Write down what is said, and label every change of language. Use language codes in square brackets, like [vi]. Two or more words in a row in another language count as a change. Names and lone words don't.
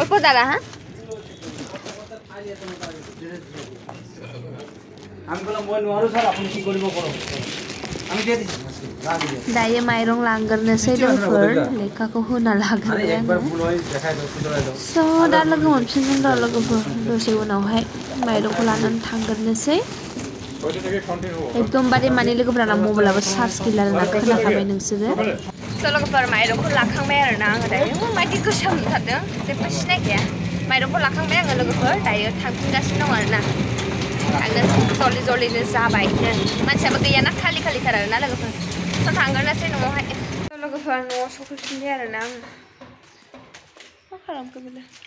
[brx] Sara ha? Dayo mayrong langgarnasay logofer lekako huna lagarnay so da logo मोनफिनगोन र' लोगोफोर दसे उनावहाय माइरंखौ लानानै थांगोरनोसै एकदमबारे माने लोगोफोरा मबाइलाबो चार्ज गैला आरोना खोनाखाबाय नोंसोरो so लोगोफोर माइरंखौ लाखांबाय आरोना आङो दायो माबायदि गोसोम नुथारदों जेबो सिनायखाया माइरंखौ लाखांबाय आङो लोगोफोर दायो थांफिनगासिनो दं आरोना आंनो जल्दि जाबायनो मानसियाबो गैयाना खालि खालिथार आरोना लोगोफोर so थांगोरनोसै न'आवहाय so लोगोफोर न'आव सफैफिनबाय आरोना आङो मा खालामखो बेलाय